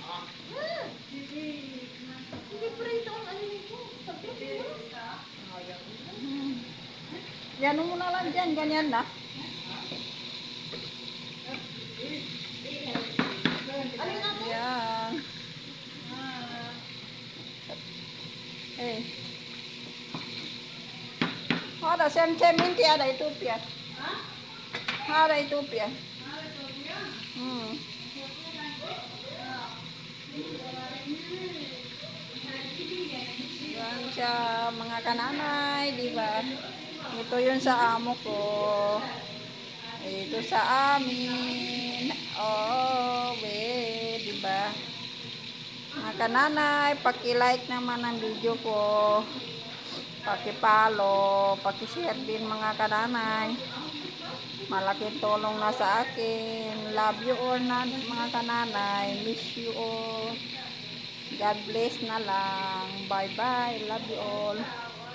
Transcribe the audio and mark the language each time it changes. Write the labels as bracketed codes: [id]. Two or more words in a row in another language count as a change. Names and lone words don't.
[tl] Hindi prito ang ano nito. Sabi ko. Yan mo na lang dyan. Ganyan na. Ano nga to? Yan. Eh. Ada sem-sem inti ada itu pia. Ada itu pia. Yan siya mga kananay, di ba? Ito yun sa amo ko. Ito sa amin. Oh, di ba? Mga kananay, paki-like naman ang video ko. Paki-follow, paki-share din mga kananay. Malaking tulong na sa akin. [en] Love you all [tl] na mga kananay. [en] Miss you all. God bless [tl] na lang. [en] Bye-bye. Love you all.